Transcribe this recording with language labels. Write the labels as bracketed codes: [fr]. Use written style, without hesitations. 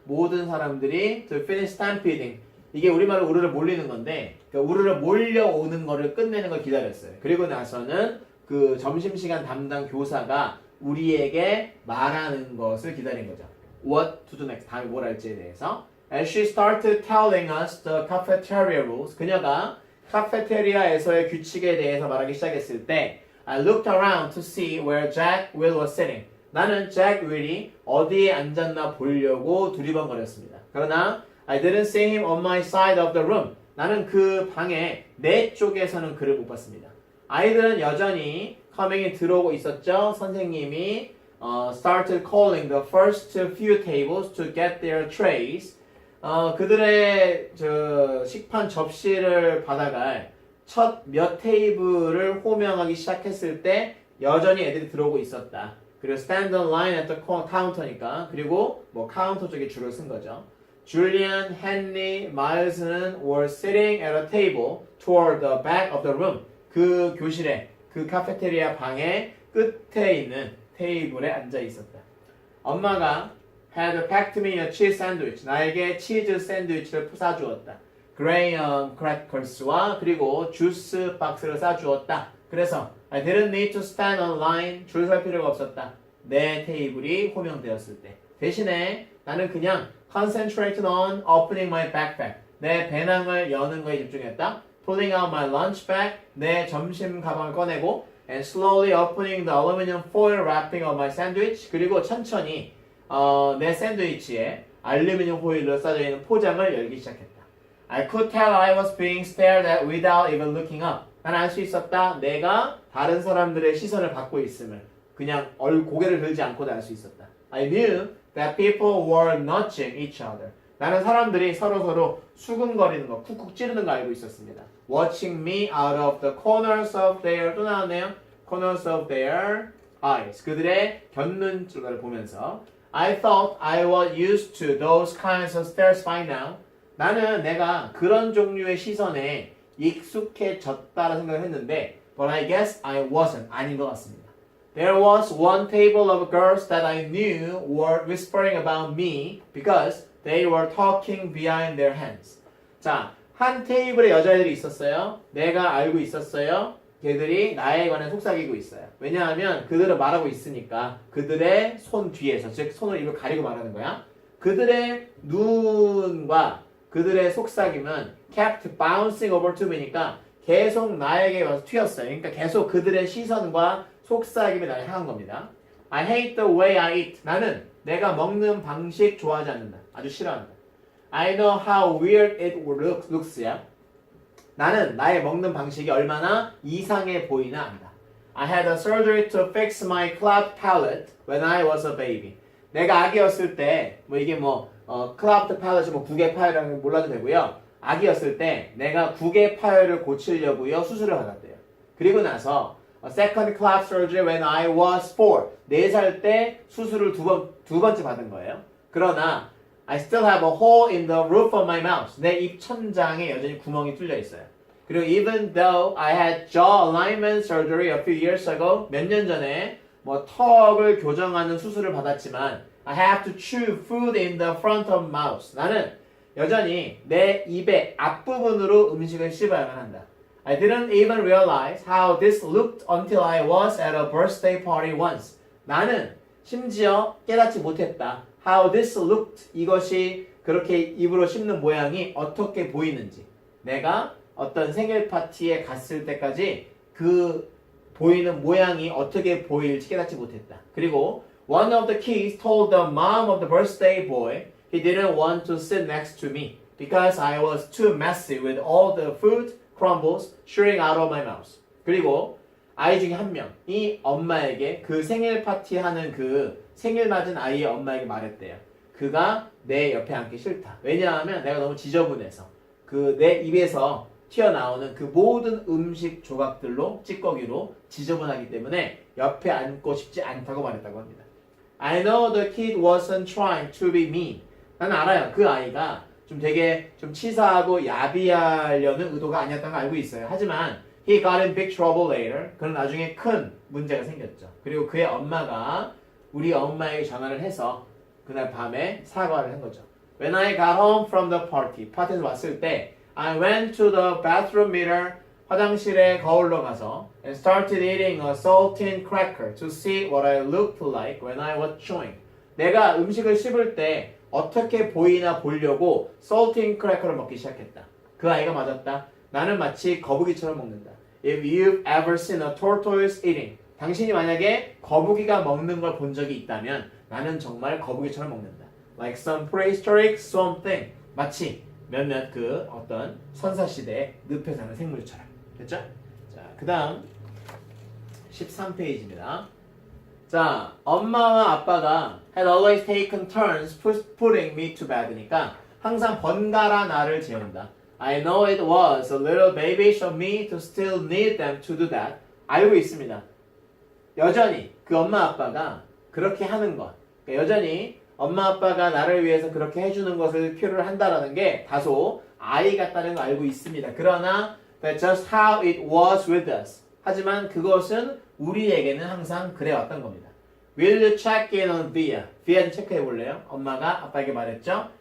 [ko] 모든 사람들이 [en] to finish stampeding. [ko] 이게 우리말로 우르르 몰리는 건데 그러니까 우르르 몰려오는 거를 끝내는 걸 기다렸어요. 그리고 나서는 그 점심시간 담당 교사가 우리에게 말하는 것을 기다린 거죠. [en] What to do next? [ko] 다음에 뭘 할지에 대해서. [en] As she started telling us the cafeteria rules, [ko] 그녀가 카페테리아에서의 규칙에 대해서 말하기 시작했을 때 [en] I looked around to see where Jack Will was sitting. [ko] 나는 잭 윌이 어디에 앉았나 보려고 두리번거렸습니다. 그러나 [en] I didn't see him on my side of the room. [ko] 나는 그 방에 내 쪽에서는 그를 못 봤습니다. 아이들은 여전히 커밍이 들어오고 있었죠. 선생님이 [en] started calling the first few tables to get their trays. [ko] 그들의 식판 접시를 받아갈 첫 몇 테이블을 호명하기 시작했을 때 여전히 애들이 들어오고 있었다. 그리고 [en] stand on line at the counter [ko] 니까 그리고 뭐 카운터 쪽에 줄을 쓴 거죠. [en] Julian, Henry, Miles는 were sitting at a table toward the back of the room. [ko] 그 교실에 그 카페테리아 방의 끝에 있는 테이블에 앉아 있었다. 엄마가 [en] had packed me a cheese sandwich. [ko] 나에게 치즈 샌드위치를 싸주었다. graham crackers와 그리고 주스 박스를 싸주었다. 그래서 [en] I didn't need to stand on line. [ko] 줄 설 필요가 없었다. 내 테이블이 호명되었을 때. 대신에 나는 그냥 [en] concentrated on opening my backpack. [ko] 내 배낭을 여는 거에 집중했다. [en] pulling out my lunch bag. [ko] 내 점심 가방을 꺼내고 [en] and slowly opening the aluminum foil wrapping of my sandwich. [ko] 그리고 천천히 내 샌드위치에 알루미늄 호일로 싸져 있는 포장을 열기 시작했다. [en] I could tell I was being stared at without even looking up. [ko] 난 알 수 있었다. 내가 다른 사람들의 시선을 받고 있음을 그냥 고개를 들지 않고도 알 수 있었다. [en] I knew that people were nudging each other. [ko] 나는 사람들이 서로 수근거리는 거, 쿡쿡 찌르는 거 알고 있었습니다. [en] Watching me out of the corners of their [ko] 또 나왔네요. [en] Corners of their eyes. [ko] 그들의 곁눈질을 보면서 [en] I thought I was used to those kinds of stares by now. [ko] 나는 내가 그런 종류의 시선에 익숙해졌다라 생각을 했는데 [en] but I guess I wasn't. [ko] 아닌 것 같습니다. [en] There was one table of girls that I knew were whispering about me because they were talking behind their hands. [ko] 자, 한 테이블에 여자애들이 있었어요. 내가 알고 있었어요. 걔들이 나에 관해 속삭이고 있어요. 왜냐하면 그들은 말하고 있으니까 그들의 손 뒤에서, 즉 손을 입을 가리고 말하는 거야. 그들의 눈과 그들의 속삭임은 [en] kept bouncing over to me [ko] 니까 계속 나에게 와서 튀었어요. 그러니까 계속 그들의 시선과 속삭임이 나를 향한 겁니다. [en] I hate the way I eat. [ko] 나는 내가 먹는 방식 좋아하지 않는다. 아주 싫어한다. [en] I know how weird it looks야. [ko] 나는 나의 먹는 방식이 얼마나 이상해 보이나 안다. [en] I had a surgery to fix my cleft palate when I was a baby. [ko] 내가 아기였을 때, 이게 cleft palate, 구개 파열이라는 몰라도 되고요. 아기였을 때 내가 구개 파열을 고치려고요 수술을 받았대요. 그리고 나서 [en] second cleft surgery when I was 4. [ko] 4살 때 수술을 두 번째 받은 거예요. 그러나 [en] I still have a hole in the roof of my mouth. [ko] 내 입 천장에 여전히 구멍이 뚫려 있어요. [en] 그리고 even though I had jaw alignment surgery a few years ago, [ko] 몇 년 전에 턱을 교정하는 수술을 받았지만 [en] I have to chew food in the front of mouth. [ko] 나는 여전히 내 입의 앞부분으로 음식을 씹어야만 한다. [en] I didn't even realize how this looked until I was at a birthday party once. [ko] 나는 심지어 깨닫지 못했다. [en] How this looked. [ko] 이것이 그렇게 입으로 씹는 모양이 어떻게 보이는지. 내가 어떤 생일 파티에 갔을 때까지 그 보이는 모양이 어떻게 보일지 깨닫지 못했다. 그리고 [en] one of the kids told the mom of the birthday boy he didn't want to sit next to me because I was too messy with all the food crumbles shooting out of my mouth. [ko] 그리고 아이 중에 한 명이 엄마에게 그 생일 파티 하는 그 생일 맞은 아이의 엄마에게 말했대요. 그가 내 옆에 앉기 싫다. 왜냐하면 내가 너무 지저분해서 그 내 입에서 튀어나오는 그 모든 음식 조각들로 찌꺼기로 지저분하기 때문에 옆에 앉고 싶지 않다고 말했다고 합니다. [en] I know the kid wasn't trying to be mean. [ko] 나는 알아요. 그 아이가 되게 치사하고 야비하려는 의도가 아니었다는 걸 알고 있어요. 하지만 [en] he got in big trouble later. [ko] 그는 나중에 큰 문제가 생겼죠. 그리고 그의 엄마가 우리 엄마에게 전화를 해서 그날 밤에 사과를 한 거죠. [en] When I got home from the party, [ko] 파티에서 왔을 때 [en] I went to the bathroom mirror [ko] 화장실에 거울로 가서 [en] and started eating a saltine cracker to see what I looked like when I was chewing. [ko] 내가 음식을 씹을 때 어떻게 보이나 보려고 saltine cracker를 먹기 시작했다. 그 아이가 맞았다. 나는 마치 거북이처럼 먹는다. [en] If you've ever seen a tortoise eating. [ko] 당신이 만약에 거북이가 먹는 걸 본 적이 있다면 나는 정말 거북이처럼 먹는다. [en] Like some prehistoric swamp thing. [ko] 마치 몇몇 그 어떤 선사시대의 늪에 사는 생물처럼. 됐죠? 자, 그 다음 13페이지입니다. 자, 엄마와 아빠가 [en] had always taken turns putting me to bed [ko] 니까 항상 번갈아 나를 재운다. [en] I know it was a little babyish of me to still need them to do that. [ko] 알고 있습니다. 여전히 그 엄마 아빠가 그렇게 하는 것. 그러니까 여전히 엄마 아빠가 나를 위해서 그렇게 해주는 것을 필요로 한다라는 게 다소 아이 같다는 걸 알고 있습니다. 그러나 [en] that's just how it was with us. [ko] 하지만 그것은 우리에게는 항상 그래왔던 겁니다. [en] Will you check in on Via? [ko] Via 좀 체크해 볼래요? 엄마가 아빠에게 말했죠.